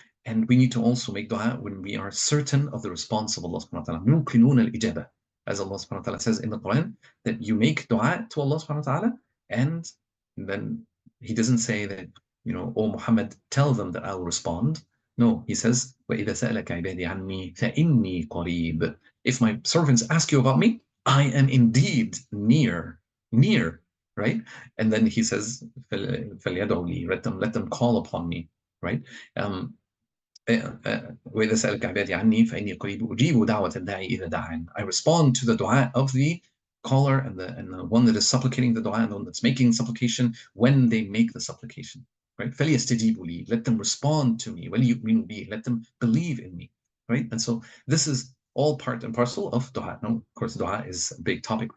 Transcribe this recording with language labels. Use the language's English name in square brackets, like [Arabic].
[English] And we need to also make dua when we are certain of the response of Allah subhanahu wa ta'ala. [Arabic] مُوقِنُونَ الْإِجَابَةِ, [English] as Allah subhanahu wa ta'ala says in the Quran, that you make dua to Allah subhanahu wa ta'ala, and then he doesn't say that, oh Muhammad, tell them that I'll respond. No, he says, [Arabic] وَإِذَا سَأَلَكَ عِبَادِي عَنِّي فَإِنِّي قَرِيبٌ. [English] If my servants ask you about me, I am indeed near, right? And then he says, [Arabic] فَلْيَدْعُوا لِي, [English] let them call upon me, right? [Arabic] وإذا سألك عبادي عني فإني قريب أجيب دعوة الداعي إذا دعان. [English] I respond to the dua of the caller and the one that is supplicating the dua, and the one that's making supplication when they make the supplication, right? [Arabic] فليستجيبوا لي, [English] let them respond to me. [Arabic] وليؤمنوا بي, [English] let them believe in me, right? And so this is all part and parcel of dua. Now, of course, dua is a big topic.